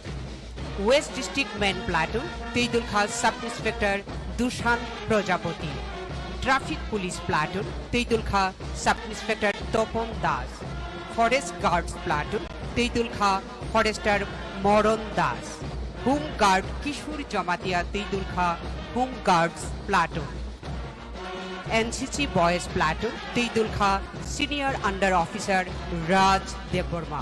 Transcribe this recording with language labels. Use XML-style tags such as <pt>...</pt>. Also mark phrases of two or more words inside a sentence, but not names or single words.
<en>West District Men Platoon, Teidul Khan Sub Inspector Dushan Projapati. Traffic Police Platoon, Teidul Khan Sub Inspector Topon Das. Forest Guards Platoon, Teidul Khan Forester Moron Das. Home Guard Kishur Jamatia Teidul Khan Home Guards Platoon. NCC Boys Platoon, Teidul Khan Senior Under Officer Raj Deborma.</en>